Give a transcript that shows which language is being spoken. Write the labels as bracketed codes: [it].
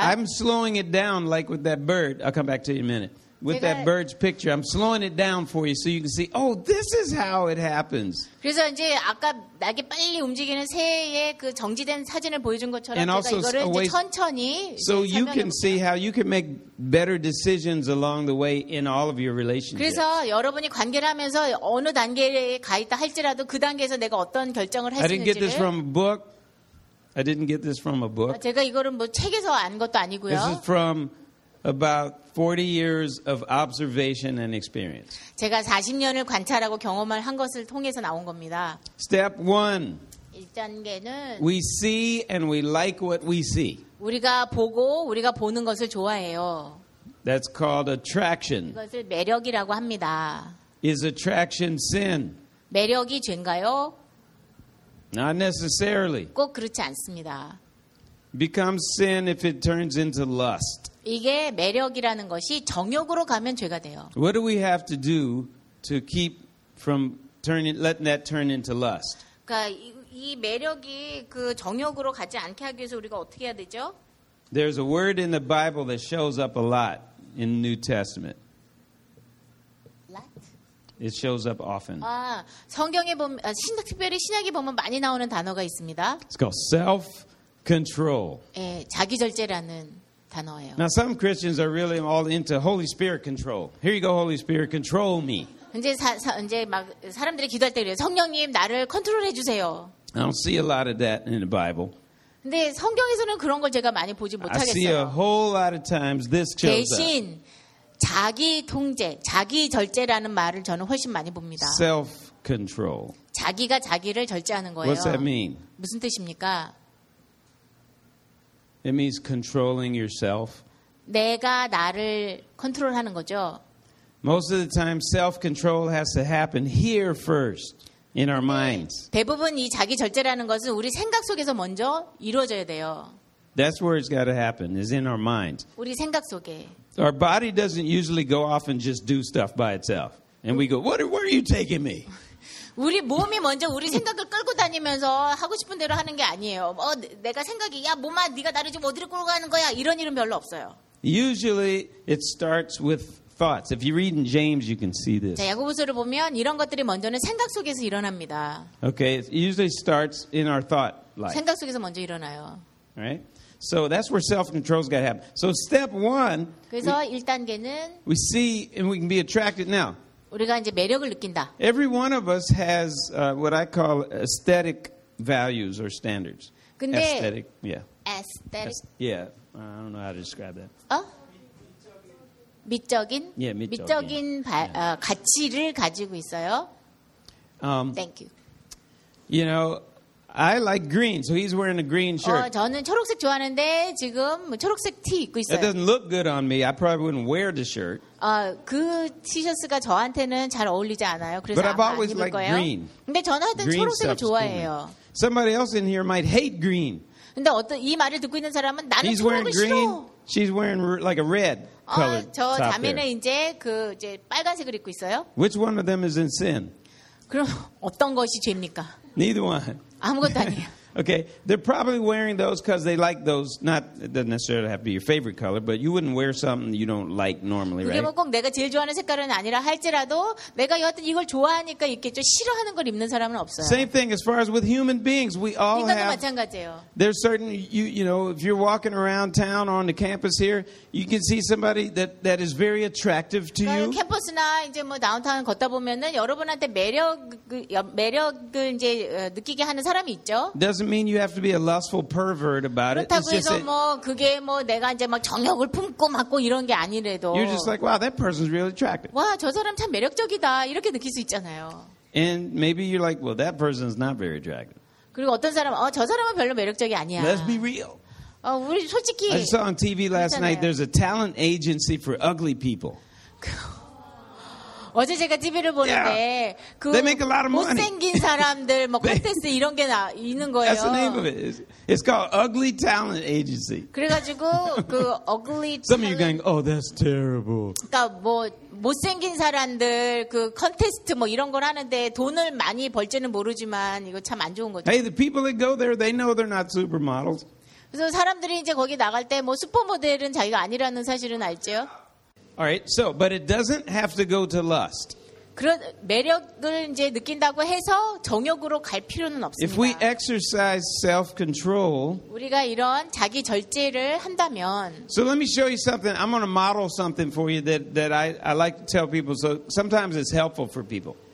[en] I'm slowing it down like with that bird. I'll come back to you in a minute. With that bird's picture, I'm slowing it down for you so you can see. Oh, this is how it happens. [ko] 그래서 이제 아까 나게 빨리 움직이는 새의 그 정지된 사진을 보여준 것처럼 [en] And [ko] 제가 이거를 [en] away, [ko] 이제 천천히 [en] So you can see how you can make better decisions along the way in all of your relationships. [ko] 그래서 여러분이 관계를 하면서 어느 단계에 가 있다 할지라도 그 단계에서 내가 어떤 결정을 할지를 [en] I didn't get this from a book. I didn't get this from a book. [ko] 제가 이거를 뭐 책에서 안 것도 아니고요. [en] This is from about 40 years of observation and experience. [ko] 제가 40년을 관찰하고 경험을 한 것을 통해서 나온 겁니다. [en] Step 1. [ko] 1단계는 [en] We see and we like what we see. [ko] 우리가 보고 우리가 보는 것을 좋아해요. [en] That's called attraction. [ko] 이것을 매력이라고 합니다. [en] Is attraction sin? [ko] 매력이 죄인가요? [en] Not necessarily. [ko] 꼭 그렇지 않습니다. [en] Becomes sin if it turns into lust. [ko] 이게 매력이라는 것이 정욕으로 가면 죄가 돼요. [en] What do we have to do to keep from turning, letting that turn into lust? [ko] 그러니까 이 매력이 그 정욕으로 가지 않게 하기 위해서 우리가 어떻게 해야 되죠? [en] There's a word in the Bible that shows up a lot in New Testament. Lust. It shows up often. [ko] 아, 성경에 보면 특별히 신약에 보면 많이 나오는 단어가 있습니다. [en] It's called self-control. [ko] 예, 자기 절제라는. 단어예요. [en] Now some Christians are really all into Holy Spirit control. Here you go, Holy Spirit, control me. [ko] 이제 막 사람들이 기도할 때 그래요. 성령님 나를 컨트롤해 주세요. [en] I don't see a lot of that in the Bible. [ko] 근데 성경에서는 그런 걸 제가 많이 보지 못하겠어요. [en] I see a whole lot of times this shows up. [ko] 대신 자기 통제, 자기 절제라는 말을 저는 훨씬 많이 봅니다. [en] Self-control. [ko] 자기가 자기를 절제하는 거예요. [en] What's that mean? [ko] 무슨 뜻입니까? [en] It means controlling yourself. [ko] 내가 나를 컨트롤하는 거죠. [en] Most of the time, self-control has to happen here first in our minds. [ko] 대부분 이 자기 절제라는 것은 우리 생각 속에서 먼저 이루어져야 돼요. [en] That's where it's got to happen. Is in our minds. [ko] 우리 생각 속에. [en] Our body doesn't usually go off and just do stuff by itself. And we go, where are you taking me? [ko] 우리 몸이 먼저 우리 생각을 끌고 다니면서 하고 싶은 대로 하는 게 아니에요. 어, 내가 생각이 야 몸아 네가 나를 지금 어디로 끌고 가는 거야 이런 일은 별로 없어요. [en] Usually it starts with thoughts. If you read in James, you can see this. [ko] 자, 야고보서를 보면 이런 것들이 먼저는 생각 속에서 일어납니다. [en] Okay, it usually starts in our thought life. [ko] 생각 속에서 먼저 일어나요. [en] Right. So that's where self-control's got to happen. So step one. [ko] 그래서 1단계는 [en] we see and we can be attracted now. [ko] 우리가 이제 매력을 느낀다. [en] Every one of us has what I call aesthetic values or standards. [ko] 근데 [en] aesthetic, yeah. Aesthetic. Yeah. I don't know how to describe that. [ko] 어? 미적인? Yeah, 미적인. 미적인 가치를 가지고 있어요. [en] Thank you. You know, I like green. So he's wearing a green shirt. [ko] 어, 저는 초록색 좋아하는데 지금 초록색 티 입고 있어요. [en] It doesn't look good on me. I probably wouldn't wear the shirt. [ko] 아, 그 티셔츠가 저한테는 잘 어울리지 않아요. 그래서 [en] But I've always [ko] 입을 [en] liked [ko] 거예요. [en] Green. [ko] 근데 저는 하여튼 [en] green [ko] 초록색을 좋아해요. [en] Cool Somebody else in here might hate green. [ko] 근데 어떤 이 말을 듣고 있는 사람은 나는 [en] he's [ko] 초록을 싫어. [en] Green. She's wearing like a red colored [ko] 어, 저 [en] top [ko] 자매는 [en] there. [ko] 이제 그 이제 빨간색을 입고 있어요. [en] Which one of them is in sin? [ko] 그럼 어떤 것이 죄입니까? [en] Neither one. [ko] 아무것도 아니에요. [en] Okay, they're probably wearing those because they like those. Not it doesn't necessarily have to be your favorite color, but you wouldn't wear something you don't like normally, right? [ko] 그게 뭐 꼭 내가 제일 좋아하는 색깔은 아니라 할지라도 내가 여하튼 이걸 좋아하니까 입겠죠. 싫어하는 걸 입는 사람은 없어요. [en] Same thing as far as with human beings, we all have. [ko] 인간도 마찬가지예요. [en] There's certain you know if you're walking around town or on the campus here, you can see somebody that is very attractive to you. [ko] 캠퍼스나 이제 뭐 다운타운 걷다 보면은 여러분한테 매력을 이제 느끼게 하는 사람이 있죠. [en] Doesn't mean you have to be a lustful pervert about it. [ko] 그렇다고 해서 뭐 그게 뭐 내가 이제 막 정욕을 품고 막고 이런 게 아니래도. [en] You're just like, wow, that person's really attractive. [ko] 와, 저 사람 참 매력적이다 이렇게 느낄 수 있잖아요. [en] And maybe you're like, well, that person's not very attractive. [ko] 그리고 어떤 사람, 저 사람은 별로 매력적이 아니야. [en] Let's be real. [ko] 우리 솔직히. [en] I saw on TV last night there's a talent agency for ugly people. [ko] 어제 제가 TV를 보는데 [en] yeah, [ko] 그 못생긴 사람들 뭐 콘테스트 이런 게 있는 거예요. [en] That's the name of it. It's called Ugly Talent Agency. [ko] 그래가지고 그 Ugly Talent. [en] Some of you going, oh, that's terrible. [ko] 그러니까 뭐 못생긴 사람들 그 콘테스트 뭐 이런 걸 하는데 돈을 많이 벌지는 모르지만 이거 참 안 좋은 거죠. [en] Hey, the people that go there, they know they're not supermodels. [ko] 그래서 사람들이 이제 거기 나갈 때 뭐 슈퍼모델은 자기가 아니라는 사실은 알죠. [en] All right. So, but it doesn't have to go to lust. [ko] 그런 매력을 이제 느낀다고 해서 정욕으로 갈 필요는 없습니다. [en] If we exercise self-control, [ko] 우리가 이런 자기 절제를 한다면. [en] So let me show you something. I'm going to model something for you that I like to tell people. So sometimes it's helpful for people.